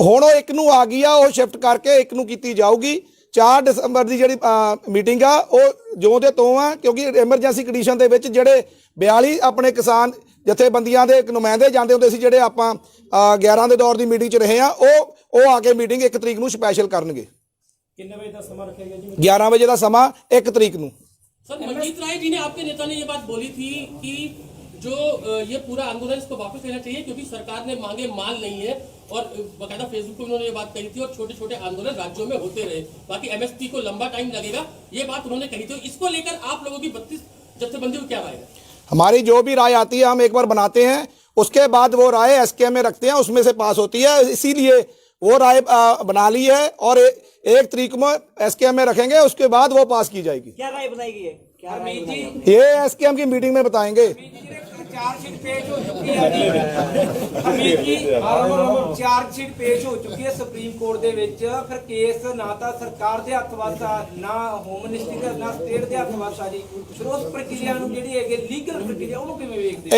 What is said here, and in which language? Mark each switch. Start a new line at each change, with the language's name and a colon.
Punjabi: ਹੁਣ ਉਹ 1 ਨੂੰ ਆ ਗਈ ਆ, ਉਹ ਸ਼ਿਫਟ ਕਰਕੇ 1 ਨੂੰ ਕੀਤੀ ਜਾਊਗੀ। 4 ਦਸੰਬਰ ਦੀ ਜਿਹੜੀ ਮੀਟਿੰਗ ਆ ਉਹ ਜਿਉਂ ਦੇ ਤੋਂ ਆ, ਕਿਉਂਕਿ ਐਮਰਜੈਂਸੀ ਕੰਡੀਸ਼ਨ ਦੇ ਵਿੱਚ ਜਿਹੜੇ 42 ਆਪਣੇ ਕਿਸਾਨ ਜਥੇਬੰਦੀਆਂ ਦੇ ਨੁਮਾਇੰਦੇ ਜਾਂਦੇ ਹੁੰਦੇ ਸੀ, ਜਿਹੜੇ ਆਪਾਂ 11 ਦੇ ਦੌਰ ਦੀ ਮੀਟਿੰਗ 'ਚ ਰਹੇ ਆ, ਉਹ ਆ ਕੇ ਮੀਟਿੰਗ 1 ਤਰੀਕ ਨੂੰ ਸਪੈਸ਼ਲ ਕਰਨਗੇ। ਕਿੰਨੇ ਵਜੇ ਦਾ ਸਮਾਂ ਰੱਖਿਆ ਗਿਆ ਜੀ? 11 ਵਜੇ ਦਾ ਸਮਾਂ 1 ਤਰੀਕ ਨੂੰ।
Hindi: सर, मनजीत राय जी ने आपके नेता ने ये बात बोली थी कि जो ये पूरा आंदोलन इसको वापस लेना चाहिए क्योंकि सरकार ने मांगे माल नहीं है, और बकायदा फेसबुक पे उन्होंने ये बात कही थी, और छोटे छोटे आंदोलन राज्यों में होते रहे, बाकी MSP को लंबा टाइम लगेगा, ये बात उन्होंने कही थी। इसको लेकर आप लोगों की 32 जत्थेबंदी को क्या राय है? हमारी जो भी राय आती है हम एक बार बनाते हैं, उसके बाद वो राय SKM में रखते हैं, उसमें से पास होती है। इसीलिए वो राय बना ली है और 1 तरीक में SKM में रखेंगे, उसके बाद वो पास की जाएगी। क्या राय बनाई गई है? क्या राय बनाई गई? ये SKM की मीटिंग में बताएंगे। चार्जशीट पेश हो चुकी है
Punjabi: ਹਮੀਦ ਜੀ, ਚਾਰਜਸ਼ੀਟ ਪੇਸ਼ ਹੋ ਚੁੱਕੀ ਹੈ ਸੁਪਰੀਮ ਕੋਰਟ ਦੇ ਵਿੱਚ। ਫਿਰ ਕੇਸ ਨਾ ਤਾਂ ਸਰਕਾਰ ਦੇ ਹੱਥ ਵਾਸਾ, ਨਾ ਹੋਮ ਮਿਨਿਸਟਰੀ ਦਾ, ਨਾ ਸਟੇਟ ਦੇ ਹੱਥ ਵਾਸਾ ਜੀ। ਫਿਰ ਉਸ ਪ੍ਰਕਿਰਿਆ ਨੂੰ ਜਿਹੜੀ ਹੈਗੀ ਲੀਗਲ ਪ੍ਰਕਿਰਿਆ, ਉਹਨੂੰ ਕਿਵੇਂ ਵੇਖਦੇ?